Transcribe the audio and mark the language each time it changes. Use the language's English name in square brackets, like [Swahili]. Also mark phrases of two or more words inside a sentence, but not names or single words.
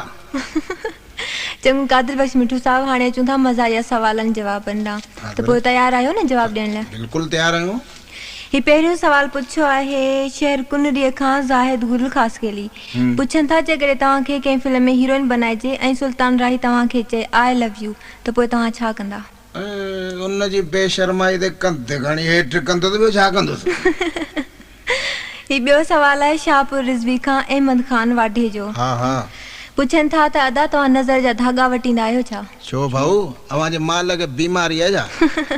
[Sindhi] चंगो कादिर बख्श मिठू साहब हाणे अचूं था मज़ाहिया सवालनि जवाबनि ॾांहुं त पोइ तयारु आहियो न जवाब ॾियण लाइ? बिल्कुलु तयारु आहियूं। ही पहिरियों सवाल पुछियो आहे शहर कुनरीअ खां ज़ाहिद गुल ख़ासकेली पुछनि था जेकॾहिं तव्हांखे कंहिं फिल्म में हीरोइन बनाइजे ऐं सुल्तान राही तव्हांखे चए [English] I love you [Sindhi] त पोइ तव्हां छा कंदा? उनजी बेशर्माई ते कंधे खणी हेठि कंदो त ॿियो छा कंदुसि? ही ॿियो सवाल आहे शाहपुर रिज़वी खां अहमद ख़ान वाढे जो। हा हा पुछनि था त अदा तव्हां नज़र जा धागा वठींदा आहियो छा? छो भाऊ अवांजे माल खे बीमारी आहे छा?